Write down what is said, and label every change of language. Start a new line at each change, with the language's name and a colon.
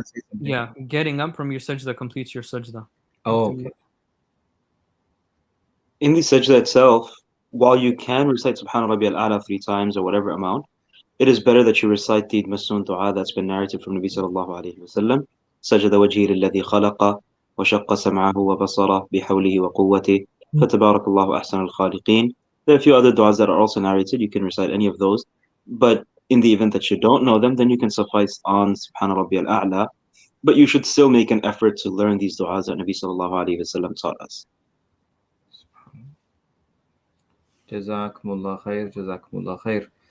English: to say something. yeah, getting up from your sajda completes your sajda. Oh, okay. in the sajda itself, while you can recite Subhana Rabbi al-A'la 3 times or whatever amount, it is better that you recite the Masnoon dua that's been narrated from Nabi sallallahu alayhi wa sallam.
Arabic: سجد وجهي للذي خلق وشق سمعه وبصره بحوله وقوته فتبارك الله أحسن الخالقين.
English: There are a few other du'as that are also narrated. You can recite any of those. But in the event that you don't know them, then you can suffice on Subhana Rabbi al-A'la. But you should still make an effort to learn these du'as that Nabi sallallahu alayhi wa sallam taught us. Jazakumullah khair, Jazakumullah khair.